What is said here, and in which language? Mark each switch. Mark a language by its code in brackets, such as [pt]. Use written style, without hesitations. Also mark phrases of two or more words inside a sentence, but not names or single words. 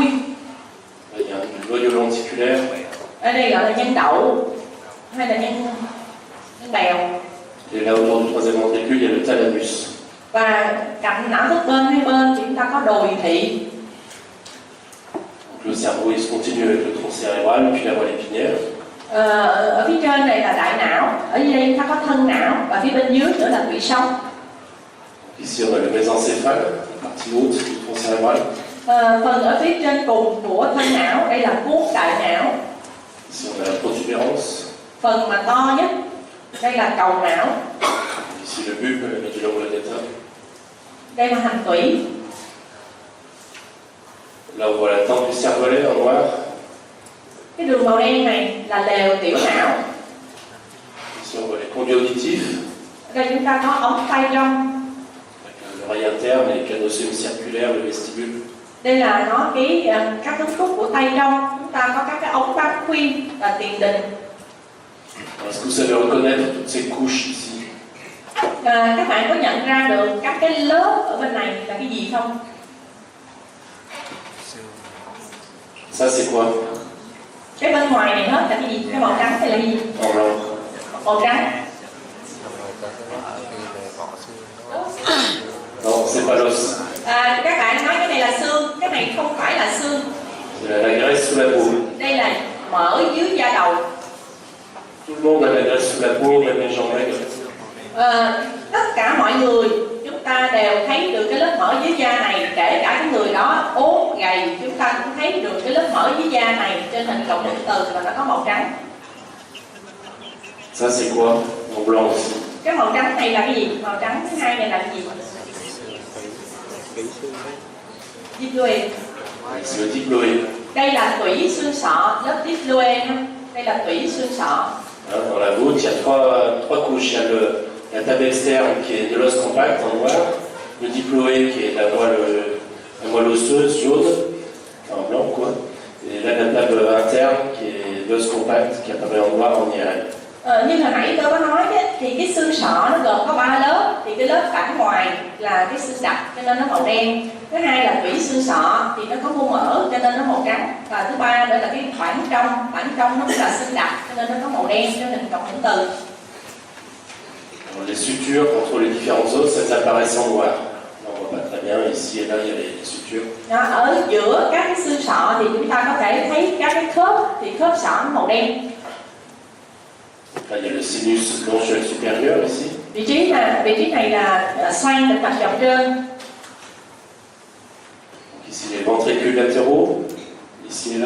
[fr] Il y a un noyau lenticulaire. [vi] Ở đây gọi là nhân đậu hay là nhân bèo. [fr] Et là, autour du troisième ventricule, il y a le thalamus. [vi] Và cạnh não thất bên hai bên thì chúng ta có đồi thị. [fr] Donc, le cerveau, il se continue avec le tronc cérébral, puis la moelle épinière. [vi] Ở phía trên này là đại não, ở đây chúng ta có thân não, và phía bên dưới nữa là tủy sống. [fr] Ici, on a le mésencéphale, la partie haute du tronc cérébral. [vi] Phần ở phía trên cùng của thân não, đây là cuống đại não. [fr] Ici, on a la protubérance. [vi] Phần mà to nhất, đây là cầu não. [fr] Ici, le bulbe, la [la] médula oblongata. [vi] Đây là hành tủy. [fr] Là, on voit la tente du cervelet en noir. [vi] Cái đường màu đen này là lèo tiểu não. [fr] Ici, on voit les conduits auditifs. [vi] Đây chúng ta có ống tay trong. [fr] Avec l'oreille interne, les canaux semi-circulaires, le vestibule. [vi] Đây là nó các cấu trúc của tay trong. Chúng ta có các cái ống bát khuyên và tiền đình. [fr] Est-ce que vous savez reconnaître toutes ces couches ici? [vi] Các bạn có nhận ra được các cái lớp ở bên này là cái gì không? [fr] Ça, c'est quoi? [vi] Cái bên ngoài này hết là cái gì? Cái màu trắng hay là cái gì? [fr] En blanc. [vi] Màu trắng. [fr] Non, c'est pas l'os. [vi] Các bạn nói cái này là xương, cái này không phải là xương. [fr] C'est la graisse sous la peau. [vi] Đây là mỡ dưới da đầu. [fr] Tout le monde a la graisse sous la peau, même les gens maigres. [vi] Tất cả mọi người chúng ta đều thấy được cái lớp mỡ dưới da này, kể cả cái người đó ốm gầy, chúng ta cũng thấy được cái lớp mỡ dưới da này trên hình cộng hưởng từ và nó có màu trắng. [fr] Ça, c'est quoi? En blanc aussi. [vi] Cái màu trắng này là cái gì? Màu trắng thứ hai này là cái gì? [fr] Diploid. C'est le diploïde. [vi] Đây là tủy xương sọ, lớp diploid. Đây là tủy xương sọ. [fr] Dans la voûte, il y a trois couches. Il y a la table externe qui est de l'os compact en noir, le diploïde qui est la moelle osseuse jaune, en blanc quoi, et là la table interne qui est l'os compact qui apparaît en noir en IRM. [vi] Như hồi nãy tôi có nói ấy, thì cái xương sọ nó gồm có 3 lớp, thì cái lớp phản ngoài là cái xương đặc cho nên nó màu đen, thứ hai là tủy xương sọ thì nó có mô mỡ cho nên nó màu trắng, và thứ ba nữa là cái khoảng trong nó cũng là xương đặc cho nên nó có màu đen cho nên cộng hưởng từ. [fr] Alors, les sutures entre les différents os, elles apparaissent en noir. On voit pas très bien, ici et là il y a les sutures. [vi] Đó, ở giữa các cái xương sọ thì chúng ta có thể thấy các cái khớp, thì khớp sọ nó màu đen. [fr] Là, il y a le sinus blanchuel supérieur ici. [vi] Vị trí này là xoang tĩnh mạch dọc trên. [fr] Donc, ici les ventricules latéraux, ici et là.